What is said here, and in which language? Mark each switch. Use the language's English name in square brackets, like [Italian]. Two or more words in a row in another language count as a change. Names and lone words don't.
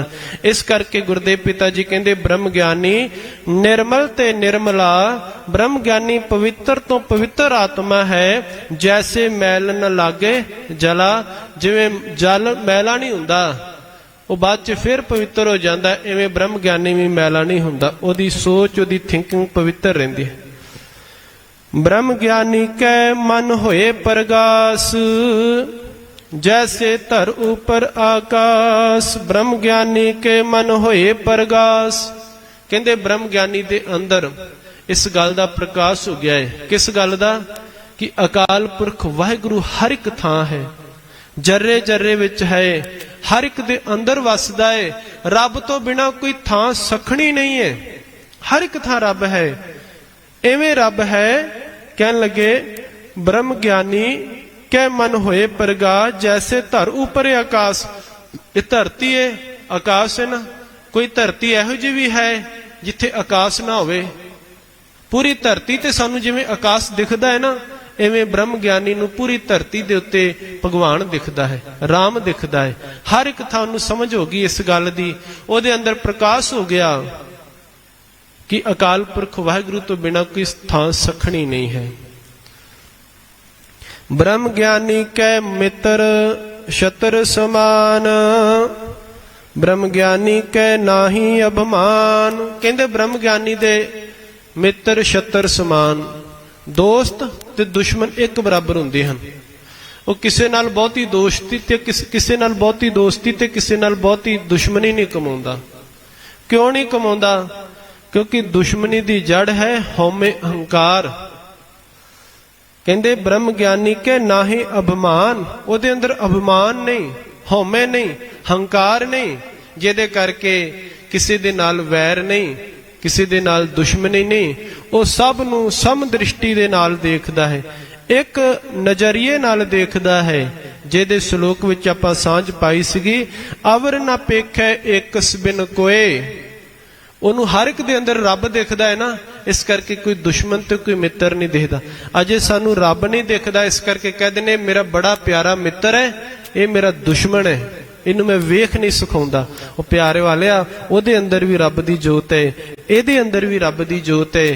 [Punjabi] ਇਸ ਕਰਕੇ ਗੁਰਦੇਵ ਪਿਤਾ ਜੀ ਕਹਿੰਦੇ ਬ੍ਰਹਮ ਗਿਆਨੀ ਨਿਰਮਲ ਤੇ ਨਿਰਮਲਾ, ਬ੍ਰਹਮ ਗਿਆਨੀ ਪਵਿੱਤਰ ਤੋਂ ਪਵਿੱਤਰ ਆਤਮਾ ਹੈ। ਜੈਸੇ ਮੈਲ ਨ ਲਾਗੇ ਜਲਾ, ਜਿਵੇਂ ਜਲ ਮੈਲਾ ਨਹੀਂ ਹੁੰਦਾ ਉਹ ਬਾਅਦ 'ਚ ਫਿਰ ਪਵਿੱਤਰ ਹੋ ਜਾਂਦਾ, ਇਵੇਂ ਬ੍ਰਹਮ ਗਿਆਨੀ ਵੀ ਮੈਲਾ ਨਹੀਂ ਹੁੰਦਾ, ਉਹਦੀ ਸੋਚ ਉਹਦੀ ਥਿੰਕਿੰਗ ਪਵਿੱਤਰ ਰਹਿੰਦੀ ਹੈ। ਬ੍ਰਹਮ ਗਿਆਨੀ ਕੈ ਮਨਿ ਹੋਇ ਪ੍ਰਗਾਸੁ, ਜੈਸੇ ਧਰ ਊਪਰਿ ਆਕਾਸੁ। ਬ੍ਰਹਮ ਗਿਆਨੀ ਕੈ ਮਨਿ ਹੋਇ ਪ੍ਰਗਾਸੁ, ਕਹਿੰਦੇ ਬ੍ਰਹਮ ਗਿਆਨੀ ਦੇ ਅੰਦਰ ਇਸ ਗੱਲ ਦਾ ਪ੍ਰਕਾਸ਼ ਹੋ ਗਿਆ ਹੈ। ਕਿਸ ਗੱਲ ਦਾ? ਕਿ ਅਕਾਲ ਪੁਰਖ ਵਾਹਿਗੁਰੂ ਹਰ ਇੱਕ ਥਾਂ ਹੈ, ਜ਼ੱਰੇ ਜ਼ੱਰੇ ਵਿੱਚ ਹੈ, ਹਰ ਇੱਕ ਦੇ ਅੰਦਰ ਵੱਸਦਾ ਹੈ। ਰੱਬ ਤੋਂ ਬਿਨਾਂ ਕੋਈ ਥਾਂ ਸੱਖਣੀ ਨਹੀਂ ਹੈ, ਹਰ ਇੱਕ ਥਾਂ ਰੱਬ ਹੈ। ਇਵੇਂ ਰੱਬ ਹੈ, ਕਹਿਣ ਲੱਗੇ ਬ੍ਰਹਮ ਗਿਆਨੀ ਕੈ ਮਨਿ ਹੋਇ ਪ੍ਰਗਾਸੁ, ਜੈਸੇ ਧਰ ਊਪਰਿ ਆਕਾਸੁ। ਇਹ ਧਰਤੀ ਹੈ, ਆਕਾਸ਼ ਹੈ ਨਾ, ਕੋਈ ਧਰਤੀ ਇਹੋ ਜਿਹੀ ਵੀ ਹੈ ਜਿੱਥੇ ਆਕਾਸ਼ ਨਾ ਹੋਵੇ? ਪੂਰੀ ਧਰਤੀ ਤੇ ਸਾਨੂੰ ਜਿਵੇਂ ਆਕਾਸ਼ ਦਿਖਦਾ ਹੈ ਨਾ, ਇਵੇਂ ਬ੍ਰਹਮ ਗਿਆਨੀ ਨੂੰ ਪੂਰੀ ਧਰਤੀ ਦੇ ਉੱਤੇ ਭਗਵਾਨ ਦਿਖਦਾ ਹੈ, ਰਾਮ ਦਿਖਦਾ ਹੈ। ਹਰ ਇੱਕ ਥਾਂ ਨੂੰ ਸਮਝ ਹੋ ਗਈ ਇਸ ਗੱਲ ਦੀ, ਓਹਦੇ ਅੰਦਰ ਪ੍ਰਕਾਸ਼ ਹੋ ਗਿਆ ਕਿ ਅਕਾਲ ਪੁਰਖ ਵਾਹਿਗੁਰੂ ਤੋਂ ਬਿਨਾਂ ਕੋਈ ਥਾਂ ਸੱਖਣੀ ਨਹੀਂ ਹੈ। ਬ੍ਰਹਮ ਗਿਆਨੀ ਕੈ ਮਿਤ੍ਰ ਸਤ੍ਰੁ ਸਮਾਨਿ, ਬ੍ਰਹਮ ਗਿਆਨੀ ਕੈ ਨਾਹੀ ਅਭਿਮਾਨ। ਕਹਿੰਦੇ ਬ੍ਰਹਮ ਗਿਆਨੀ ਦੇ ਮਿੱਤਰ ਸ਼ਤਰ ਸਮਾਨ, ਦੋਸਤ ਤੇ ਦੁਸ਼ਮਣ ਇੱਕ ਬਰਾਬਰ ਹੁੰਦੇ ਹਨ। ਉਹ ਕਿਸੇ ਨਾਲ ਬਹੁਤੀ ਦੋਸਤੀ ਤੇ ਕਿਸੇ ਨਾਲ ਬਹੁਤੀ ਦੋਸਤੀ ਤੇ ਕਿਸੇ ਨਾਲ ਬਹੁਤੀ ਦੁਸ਼ਮਣੀ ਨਹੀਂ ਕਮਾਉਂਦਾ। ਕਿਉਂ ਨਹੀਂ ਕਮਾਉਂਦਾ? ਕਿਉਂਕਿ ਦੁਸ਼ਮਣੀ ਦੀ ਜੜ੍ਹ ਹੈ ਹਉਮੈ ਅਹੰਕਾਰ। ਕਹਿੰਦੇ ਬ੍ਰਹਮ ਗਿਆਨੀ ਕੈ ਨਾਹੀ ਅਭਿਮਾਨ, ਓਹਦੇ ਅੰਦਰ ਅਭਿਮਾਨ ਨਹੀਂ, ਹਉਮੈ ਨਹੀਂ, ਹੰਕਾਰ ਨਹੀਂ, ਜਿਹਦੇ ਕਰਕੇ ਕਿਸੇ ਦੇ ਨਾਲ ਵੈਰ ਨਹੀਂ, ਕਿਸੇ ਦੇ ਨਾਲ ਦੁਸ਼ਮਣੀ ਨਹੀਂ। ਉਹ ਸਭ ਨੂੰ ਸਮ ਦ੍ਰਿਸ਼ਟੀ ਦੇ ਨਾਲ ਦੇਖਦਾ ਹੈ, ਇੱਕ ਨਜ਼ਰੀਏ ਨਾਲ ਦੇਖਦਾ ਹੈ। ਜਿਹਦੇ ਸ਼ਲੋਕ ਵਿੱਚ ਆਪਾਂ ਸਾਂਝ ਪਾਈ ਸੀਗੀ, ਅਵਰੁ ਨ ਪੇਖੈ ਏਕਸੁ ਬਿਨੁ ਕੋਇ। ਉਹਨੂੰ ਹਰ ਇੱਕ ਦੇ ਅੰਦਰ ਰੱਬ ਦਿਖਦਾ ਹੈ ਨਾ, ਇਸ ਕਰਕੇ ਕੋਈ ਦੁਸ਼ਮਣ ਤੇ ਕੋਈ ਮਿੱਤਰ ਨਹੀਂ ਦਿਖਦਾ। ਅਜੇ ਸਾਨੂੰ ਰੱਬ ਨਹੀਂ ਦਿਖਦਾ, ਇਸ ਕਰਕੇ ਕਹਿੰਦੇ ਨੇ ਮੇਰਾ ਬੜਾ ਪਿਆਰਾ ਮਿੱਤਰ ਹੈ, ਇਹ ਮੇਰਾ ਦੁਸ਼ਮਣ ਹੈ, ਇਹਨੂੰ ਮੈਂ ਵੇਖ ਨਹੀਂ ਸਿਖਾਉਂਦਾ। ਉਹ ਪਿਆਰੇ ਵਾਲਿਆ, ਉਹਦੇ ਅੰਦਰ ਵੀ ਰੱਬ ਦੀ ਜੋਤ ਹੈ, ਇਹਦੇ ਅੰਦਰ ਵੀ ਰੱਬ ਦੀ ਜੋਤ ਹੈ।